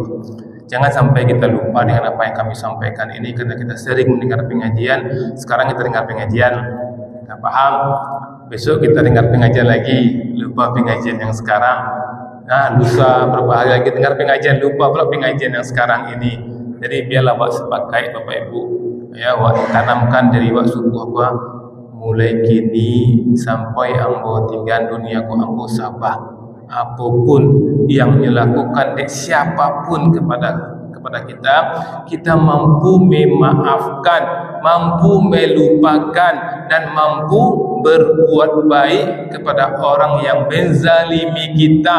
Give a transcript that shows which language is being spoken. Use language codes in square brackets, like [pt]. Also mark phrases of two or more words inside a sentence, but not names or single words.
[id] Jangan sampai kita lupa dengan apa yang kami sampaikan ini, karena kita sering mendengar pengajian. Sekarang kita dengar pengajian, kita paham. Besok kita dengar pengajian lagi, lupa pengajian yang sekarang. Nah, lusa berapa hari lagi dengar pengajian, lupa pula pengajian yang sekarang ini. [min] Jadi biarlah Wak sepakai Bapak Ibu, ya Wak tanamkan dari Wak subuh Wak mulai kini sampai ambo tinggal dunia ku ambo sabah. [id] Apapun yang dilakukan siapapun kepada kita mampu memaafkan, mampu melupakan, dan mampu berbuat baik kepada orang yang menzalimi kita.